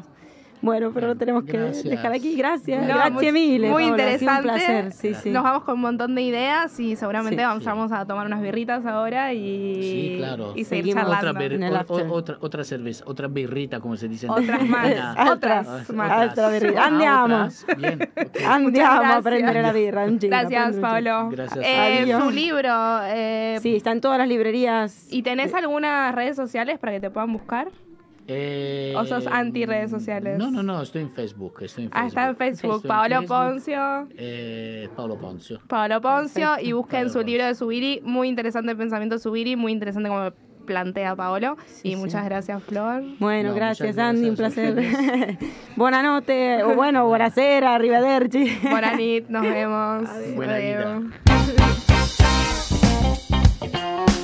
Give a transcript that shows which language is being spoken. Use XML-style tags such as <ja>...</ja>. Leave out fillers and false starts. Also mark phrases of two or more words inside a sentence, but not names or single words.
<es>Bueno, pero lo tenemos que dejar aquí. Gracias. Gracias mil. Muy Paola, interesante. Un placer. Sí. Nos vamos con un montón de ideas y seguramente vamos a tomar unas birritas ahora y seguir charlando. Otra cerveza, otra birrita, como se dice. Otras más. Otras más.</es> <it>Andiamo a prendere la birra.</it> <es>Gracias, Paolo. Gracias. Su libro. Sí, está en todas las librerías. ¿Y tenés algunas redes sociales para que te puedan buscar? ¿O sos anti redes sociales? No, estoy en Facebook. Está en Facebook. Paolo Ponzio. Paolo Ponzio. Y busquen su libro de Zubiri. Muy interesante el pensamiento de Zubiri. Muy interesante como plantea Paolo. Muchas gracias, Flor. Bueno, gracias, Andy. Un placer.</es> <it>Buonanotte.</it> <es>O bueno,</es> <it>buonasera. Arrivederci.</it> <es>Buena nit. Nos vemos. Buena vida. Radio.</es>